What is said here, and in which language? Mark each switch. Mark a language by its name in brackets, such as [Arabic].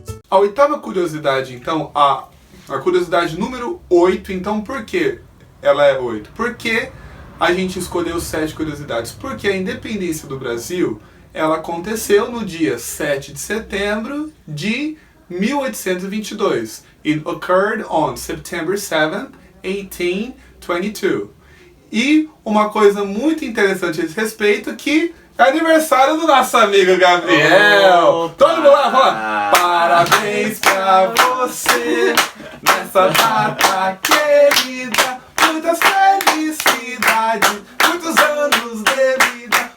[Portuguese] A 8ª curiosidade, então, a curiosidade número 8, então por que ela é 8? Porque a gente escolheu 7 curiosidades? Porque a independência do Brasil, ela aconteceu no dia 7 de setembro de 1822. [English] It occurred on September 7th, 1822. [Portuguese] E uma coisa muito interessante a esse respeito, que é aniversário do nosso amigo Gabriel. Todo mundo lá fala: parabéns pra você nessa data querida, muitas felicidades, muitos anos de vida.